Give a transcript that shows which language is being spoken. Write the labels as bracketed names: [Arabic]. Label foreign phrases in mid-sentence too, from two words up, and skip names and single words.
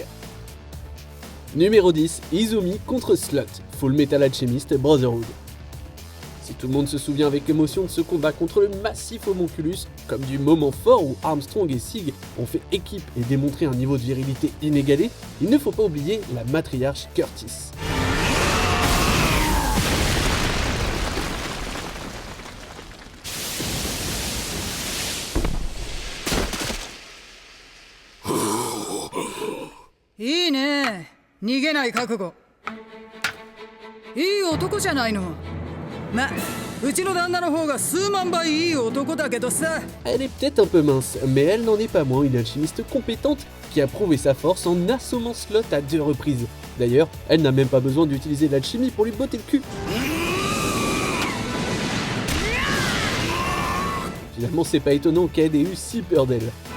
[French] Numéro 10, Izumi contre Slot, Full Metal Alchemist Brotherhood. Si tout le monde se souvient avec émotion de ce combat contre le massif homonculus, comme du moment fort où Armstrong et Sig ont fait équipe et démontré un niveau de virilité inégalé, il ne faut pas oublier la matriarche Curtis. [Japanese] いいね、逃げない覚悟。いい男じゃないの。ま、うちの旦那の方が数万倍いい男だけどさ。 [French] Elle est peut-être un peu mince, mais elle n'en est pas moins une alchimiste compétente qui a prouvé sa force en assommant Slot à 2 reprises. D'ailleurs, elle n'a même pas besoin d'utiliser l'alchimie pour lui botter le cul. Finalement, c'est pas étonnant qu'elle ait eu si peur d'elle.